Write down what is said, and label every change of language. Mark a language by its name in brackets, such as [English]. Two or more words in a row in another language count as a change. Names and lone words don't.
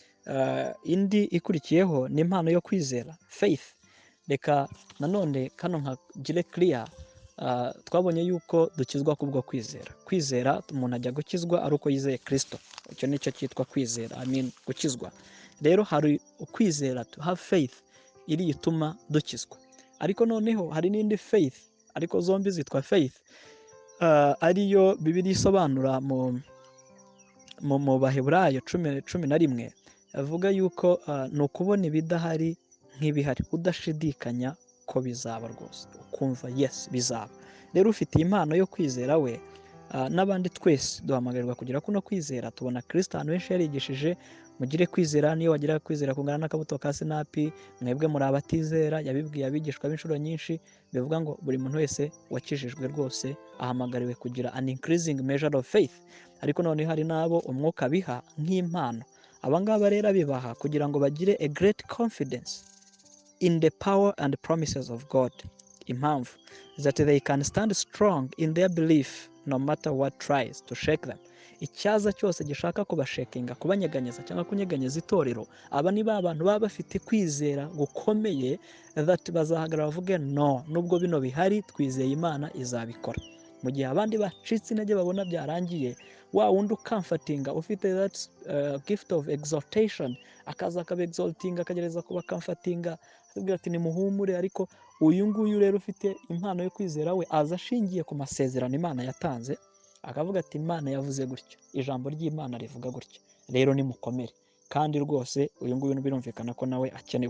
[Kinyarwanda] Indi ikurikiyeho ni impano yo kwizera, faith. Reka nanone kano nkagire clear, twabonye yuko dukizwa kubwo kwizera. Kwizera umuntu ajya gukizwa ari uko yizeye Kristo, icyo nicyo cyitwa kwizera, gukizwa. Rero hari ukwizera, [English] to have faith, [Kinyarwanda] iri ituma dukizwa. Ariko noneho hari n'indi faith, ariko zombi zitwa faith, ariyo Bibiliya isobanura mu Baheburayo 10:11, avuga yuko ni ukubona ibidahari nk'ibihari, udashidikanya ko bizaba rwose, ukumva yes bizaba. Rero ufite impano yo kwizera we, n'abandi twese duhamagarirwa kugira kuno kwizera. Tubona Kristo ahantu henshi yarigishije, mugire kwizera, niyo wagira kwizera kungana n'akabuto ka sinapi, mwebwe muri abatizera. Yabibwiye abigishwa b'inshuro nyinshi, bivuga ngo buri muntu wese wakijijwe rwose ahamagariwe kugira [English] an increasing measure of faith. [Kinyarwanda] Ariko noneho hari n'abo umwuka biha nk'impano. Abangaba rero abibaha kugira ngo bagire [English] a great confidence in the power and promises of God. Impamvu that they can stand strong in their belief no matter what tries to shake them. [Kinyarwanda] Icyaza cyose gishaka kubashekinga, kubanyeganyeza cyangwa kunyeganyeza itorero, aba ni ba bantu baba bafite kwizera gukomeye, that bazahagarara bavuge no, nubwo bino bihari twizeye Imana izabikora. Mu gihe abandi bacitse intege babona byarangiye, wa wundi ukamfatinga ufite [English] that gift of exaltation, [Kinyarwanda] akaza akabexaltinga, akagereza kuba kamfatinga, atubwira ati nimuhumure. Ariko uyu nguyu rero ufite impano yo kwizera we, aza ashingiye ku masezerano Imana yatanze, akavuga ati Imana yavuze gutya, ijambo ry'Imana rivuga gutya, rero nimukomere. Kandi rwose uyu nguyu birumvikana ko nawe akenewe.